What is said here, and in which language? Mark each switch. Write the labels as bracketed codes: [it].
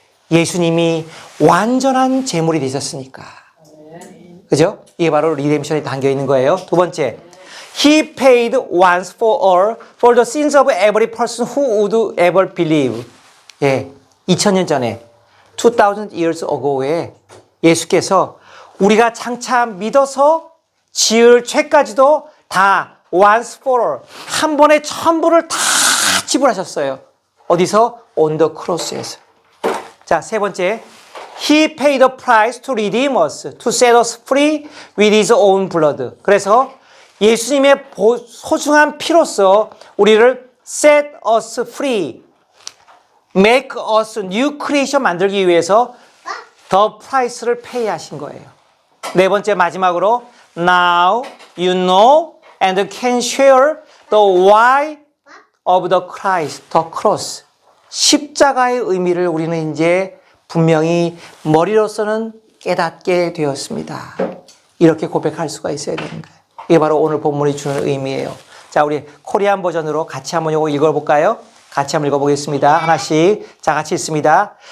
[ko] 예수님이 완전한 제물이 되셨으니까. 그죠? 이게 바로 리뎀션이 담겨 있는 거예요. [en] 두 번째, He paid once for all for the sins of every person who would ever believe. [ko] 예, 2000년 전에 [en] 2000 years ago [ko] 에 예수께서 우리가 장차 믿어서 지을 죄까지도 다 [en] once for all, [ko] 한 번에 전부를 다 지불하셨어요. 어디서? [en] On the cross에서. [ko] 자, 세 번째, [en] He paid the price to redeem us, to set us free with His own blood. [ko] 그래서 예수님의 소중한 피로써 우리를 [en] set us free, make us new creation [ko] 만들기 위해서 [en] the price를 pay [ko] 하신 거예요. 네 번째 마지막으로 [en] now you know and can share the why of the Christ, the cross. [ko] 십자가의 의미를 우리는 이제 분명히 머리로서는 깨닫게 되었습니다. 이렇게 고백할 수가 있어야 되는 거예요. 이게 바로 오늘 본문이 주는 의미예요. 자, 우리 코리안 버전으로 같이 한번 이거 읽어볼까요? 같이 한번 읽어보겠습니다. 하나씩. 자, 같이 읽습니다.